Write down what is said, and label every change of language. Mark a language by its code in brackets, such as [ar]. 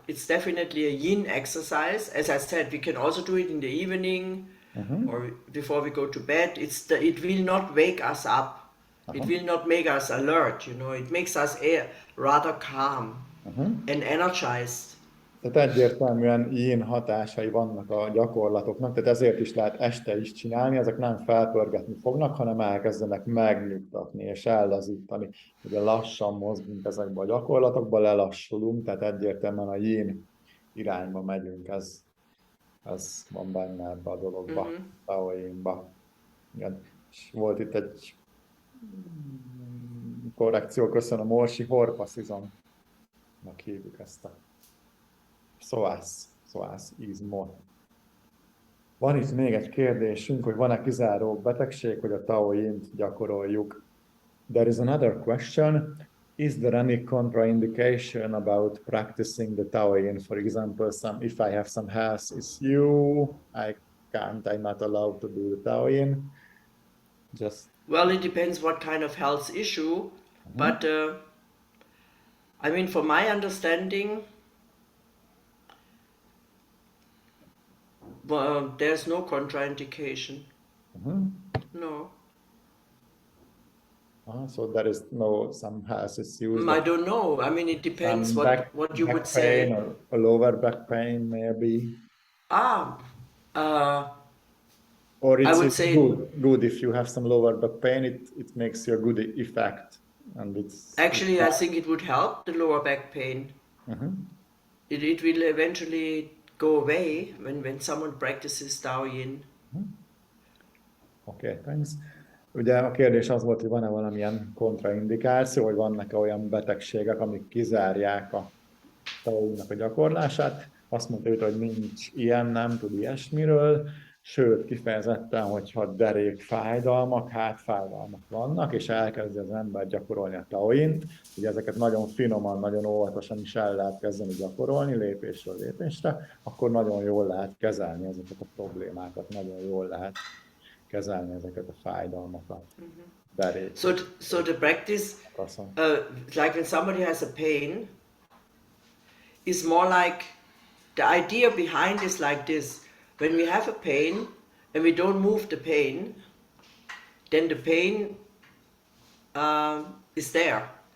[en] It's definitely a yin exercise. As I said, we can also do it in the evening or before we go to bed. It will not wake us up. It will not make us alert. You know, it makes us rather calm and energized. [hu] Tehát egyértelműen yin hatásai vannak a gyakorlatoknak, tehát ezért is lehet este is csinálni, ezek nem felpörgetni fognak, hanem elkezdenek megnyugtatni és ellazítani. Ugye lassan mozgunk ezekbe a gyakorlatokba, lelassulunk, tehát egyértelműen a yin irányba megyünk, ez van benne ebbe a dologba, Tao Yin-ba. Igen. És volt itt egy korrekció, köszönöm, Orsi, horpaszizomnak hívjuk ezt a psoas is more. Van itt még egy kérdésünk, hogy van-e kizáró betegség, hogy a Tao Yin-t gyakoroljuk. [en] There is another question. Is there any contraindication about practicing the Tao Yin? For example, if I have some health issue, I'm not allowed to do the Tao Yin. Well, it depends what kind of health issue, but I mean, from my understanding, there's no contraindication. No. So there is some health issues. I don't know. I mean, it depends what you would say. Or a lower back pain, maybe. Or I would say good if you have some lower back pain. It makes your good effect, and it's actually I think it would help the lower back pain. It will eventually go away when someone practices Tao Yin. Okay, thanks. [hu] Ugye a kérdés az volt, hogy van-e valamilyen kontraindikáció, hogy vannak-e olyan betegségek, amik kizárják a Tao Yin-nak a gyakorlását. Azt mondta, hogy nincs ilyen, nem tud ilyesmiről, sőt, kifejezetten, hogyha derékfájdalmak, hátfájdalmak vannak, és elkezdi az ember gyakorolni a Tao Yin-t, ugye ezeket nagyon finoman, nagyon óvatosan is el lehet kezdeni gyakorolni, lépésről lépésre, akkor nagyon jól lehet kezelni ezeket a problémákat, nagyon jól lehet kezelni ezeket a fájdalmakat. [en] So the practice, like when somebody has a pain, is more like, the idea behind is like this. When we have a pain and we don't move the pain, then the pain is there.